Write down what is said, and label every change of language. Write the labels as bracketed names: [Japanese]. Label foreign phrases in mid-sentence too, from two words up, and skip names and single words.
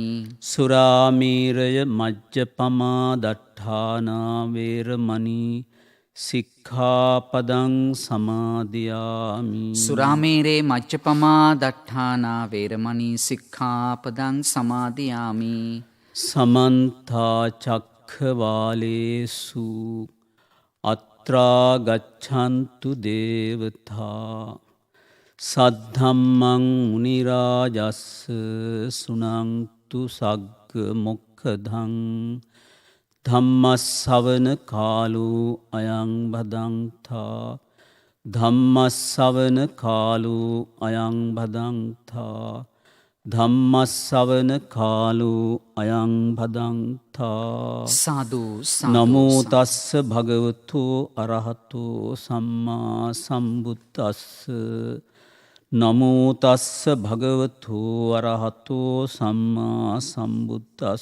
[Pali] සුරාමේරය මජ්ජපමා දට්ඨානා වේරමණී සික්ඛාපදං සමාදියාමි. සුරාමේරේ මච්චපමා දට්ඨානා වේරමණී සික්ඛාපදං සමාදියාමි. සමන්තා චක්ඛවාලේසු අත්‍රා ගච්ඡන්තු දේවතා සද්ධම්මං මුනි රාජස්ස සුනන්තු සග්ග මොක්ඛදං ධම්මස්සවන කාලෝ අයං භදංතා. ධම්මස්සවන කාලෝ අයං භදංතා. ධම්මස්සවන කාලෝ අයං භදංතා. සාදු නමෝ තස්ස භගවතු අරහතෝ සම්මා සම්බුද්දස්ස. නමෝ තස්ස භගවතු අරහතෝ සම්මා සම්බුද්දස්ස.